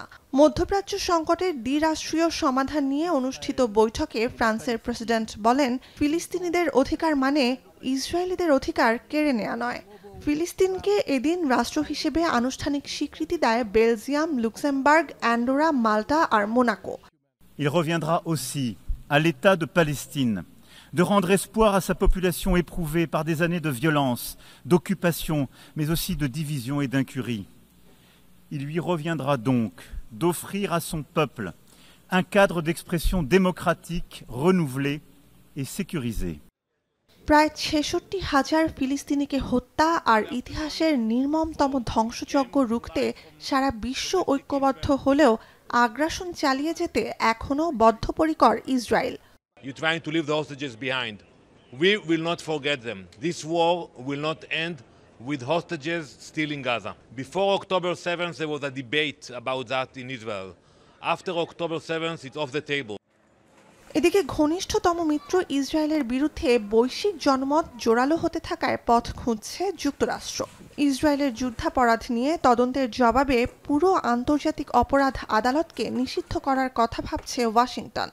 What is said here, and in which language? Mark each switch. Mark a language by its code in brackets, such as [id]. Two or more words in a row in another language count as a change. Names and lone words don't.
[bn] মধ্যপ্রাচ্য সংকটের দ্বিরাষ্ট্রীয় সমাধান নিয়ে অনুষ্ঠিত বৈঠকে ফ্রান্সের প্রেসিডেন্ট বলেন, ফিলিস্তিনিদের অধিকার মানে ইসরায়েলিদের অধিকার কেড়ে নেওয়া নয়। ফিলিস্তিনকে এদিন রাষ্ট্র হিসেবে আনুষ্ঠানিক স্বীকৃতি দেয় বেলজিয়াম, লুক্সেমবার্গ, অ্যান্ডোরা, মাল্টা আর মোনাকো। [fr] Il reviendra aussi à l'État de Palestine de rendre espoir à sa population éprouvée par des années de violence, d'occupation, mais aussi de division et d'incurie. Il lui reviendra donc d'offrir à son peuple un cadre d'expression démocratique renouvelé et sécurisé. [bn] প্রায় 66,000 ফিলিস্তিনিকে হত্যা আর ইতিহাসের নির্মমতম ধ্বংসযজ্ঞ রুখতে সারা বিশ্ব ঐক্যবদ্ধ হলেও আগ্রাসন চালিয়ে যেতে এখনও বদ্ধপরিকর ইসরায়েল। [en] You're trying to leave the hostages behind. We will not forget them. This war will not end with hostages still in Gaza. Before October 7th, there was a debate about that in Israel. After October 7th, it's off the table. [bn] এদিকে ঘনিষ্ঠতম মিত্র ইসরায়েলের বিরুদ্ধে বৈশ্বিক জনমত জোরালো হতে থাকায় পথ খুঁজছে যুক্তরাষ্ট্র। ইসরায়েলের যুদ্ধাপরাধ নিয়ে তদন্তের জবাবে পুরো আন্তর্জাতিক অপরাধ আদালতকে নিষিদ্ধ করার কথা ভাবছে ওয়াশিংটন।